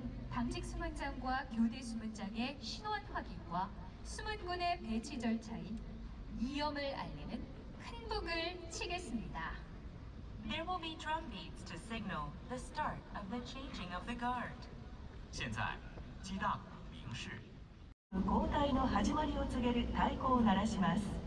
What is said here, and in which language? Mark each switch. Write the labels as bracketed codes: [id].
[ko] 당직 수문장과 교대 수문장의 신원 확인과 수문군의 배치 절차인 이염을 알리는 큰 북을 치겠습니다. [en] There will be drum beats to signal the start of the changing of the guard. [zh] 现在，击大鼓鸣示。 [ja] 交代の始まりを告げる太鼓を鳴らします。